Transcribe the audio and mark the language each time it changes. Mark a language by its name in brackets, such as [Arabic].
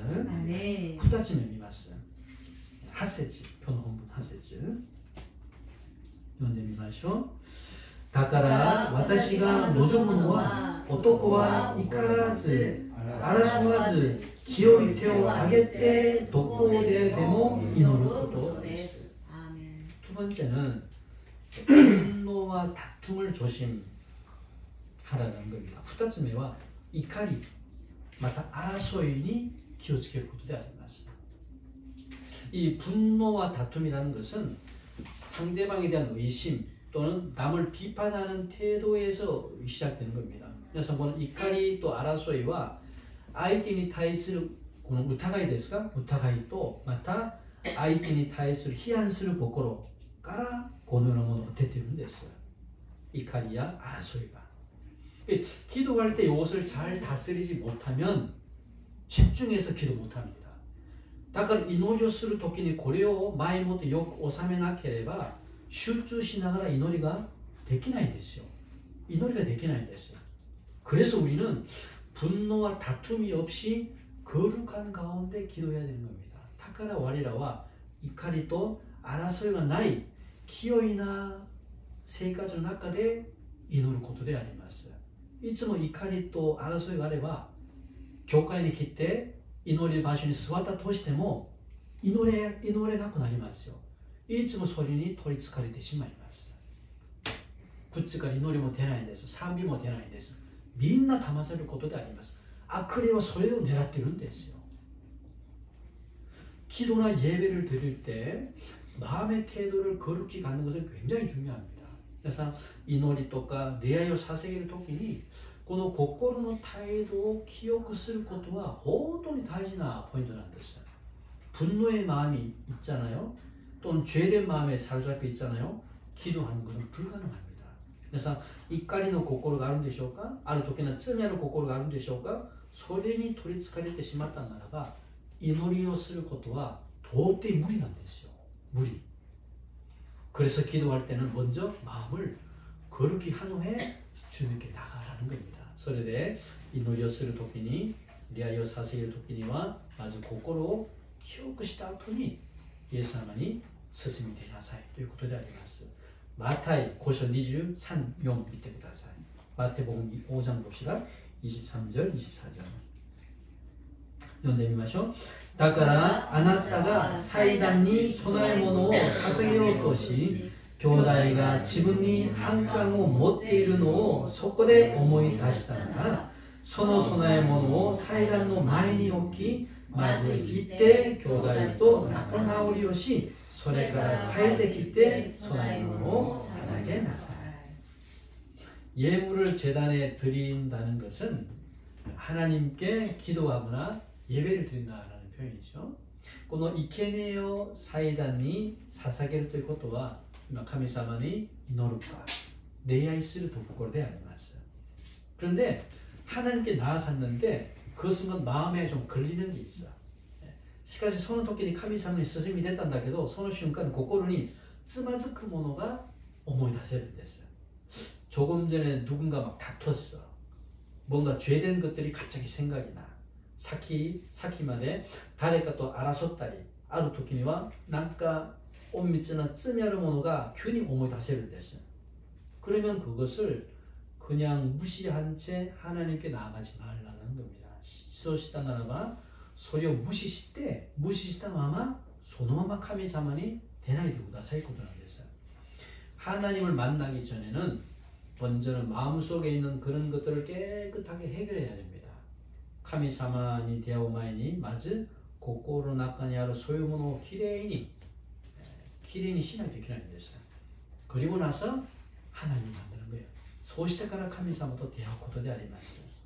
[Japanese] 2つ目見ます。8節、今日の本文8節読んでみましょう。だから私が望むのは、男は怒らず争わず清い手を挙げてどこででも祈ることです。 [Korean] 두 번째는 분노와 다툼을 조심하라는 겁니다. [Japanese] 2つ目は怒りまた争いに気をつけることであります。 [Korean] 이 분노와 다툼이라는 것은 상대방에 대한 의심 또는 남을 비판하는 태도에서 시작되는 겁니다. 그래서 [Japanese] この怒りと争いは相手に対するこの疑いですか、疑いとまた相手に対する批判する心からこのようなものが出ているんです。怒りや争いが。 [Korean] 기도할 때 이것을 잘 다스리지 못하면 집중해서 기도 못합니다. [Japanese] だから祈りをするときにこれを前もってよく収めなければ集中しながら祈りができないんですよ。祈りができないんです。 [Korean] 그래서 우리는 분노와 다툼이 없이 거룩한 가운데 기도해야 되는 겁니다. [Japanese] だから我らは怒りと争いがない清いな生活の中で祈ることであります。いつも怒りと争いがあれば教会に来て祈り場所に座ったとしても祈れなくなりますよ。いつもそれに取りつかれてしまいます。口から祈りも出ないんです。賛美も出ないんです。みんな騙されることであります。悪霊はそれを狙ってるんですよ。 [Korean] 기도나 예배를 드릴 때 마음의 태도를 거룩히 갖는 것은 굉장히 중요합니다. 그래서 [Japanese] 이노리とか礼拝を捧げるときにこの心の態度を記憶することは本当に大事なポイントなんです。 [Korean] 분노의 마음이 있잖아요. 또는 죄된 마음에 사로잡혀 있잖아요. 기도하는 것은 불가능합니다. 그래서 [Japanese] 이까리の心があるんでしょうかある時の罪ある心があるんでしょうかそれに取り憑かれてしまったならば祈りをすることは到底無理なんですよ。無理. [Korean] 그래서 기도할 때는 먼저 마음을 거룩히 한 후에 주님께 나가라는 겁니다. [Japanese] それで祈りをする時に礼拝を捧げる時にはまず心を清くした後にイエス様に進み出なさいということであります。 [Korean] 마타이 5장 23, 4 [Japanese] 見てください。 [Korean] 마태복음 5장 봅시다. 23절, 24절 [Japanese] 読んでみましょう。だからあなたが祭壇に供え物を捧げようとし、兄弟が自分に反感を持っているのをそこで思い出したなら、その供え物を祭壇の前に置き、まず行って兄弟と仲直りをし、それから帰ってきて供え物を捧げなさい。 [Korean] 예물을 제단에 드린다는 것은 하나님께 기도하거나 예배를 드린다는 표현이죠. [Japanese] この生贄を祭壇に捧げるということは神様に祈るか礼拝するところであります. [Korean] 그런데 하나님께 나아갔는데 그 순간 마음에 좀 걸리는 게 있어. [Japanese] しかしその時に神様に進み出たんだけど、その瞬間心につまずくものが思い出せるんです. [Korean] 조금 전에 누군가 막 다퉜어. 뭔가 죄된 것들이 갑자기 생각이 나. [Japanese] 사키마데誰かと争ったりある時にはなんか隠密な罪あるものが急に思い出せるんです. [Korean] 그러면 그것을 그냥 무시한 채 하나님께 나아가지 말라는 겁니다. [Japanese] そうしたならばそれを無視したままそのまま神様に出ないでくださいことなんです. [Korean] 하나님을 만나기 전에는 먼저는 마음속에 있는 그런 것들을 깨끗하게 해결해야 됩니다. [Japanese] 神様に出会う前にまず心の中にあるそういうものをきれいにしないといけないんです. [Korean] 그리고 나서 하나님을 만나는 거예요. [Japanese] そうしてから神様と出会うことであります.